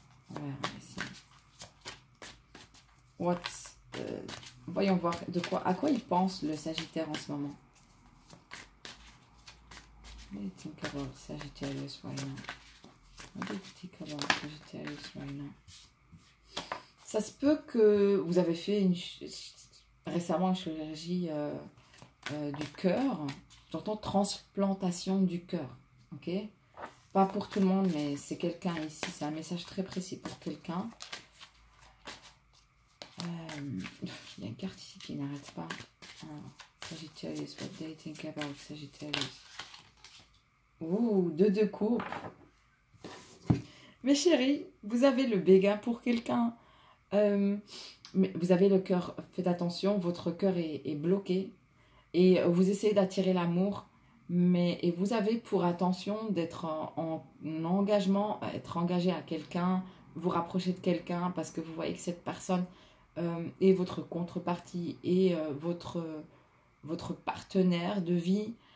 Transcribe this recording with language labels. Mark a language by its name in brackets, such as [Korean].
[French] Voilà, ici. Voyons voir à quoi il pense le Sagittaire en ce moment. [English] What do you think about Sagittarius right now? What do you think about Sagittarius right now? [French] Ça se peut que vous avez fait récemment une chirurgie du cœur. J'entends transplantation du cœur. Ok? Pas pour tout le monde, mais c'est quelqu'un ici. C'est un message très précis pour quelqu'un. Il y a une carte ici qui n'arrête pas. [English] Sagittarius, what do you think about Sagittarius? [French] Ouh, deux coupe. Mes chéris, vous avez le béguin pour quelqu'un. Mais vous avez le cœur, faites attention, votre cœur est bloqué. Et vous essayez d'attirer l'amour. Et vous avez pour attention d'être en engagement, être engagé à quelqu'un, vous rapprocher de quelqu'un parce que vous voyez que cette personne est votre contrepartie et votre partenaire de vie.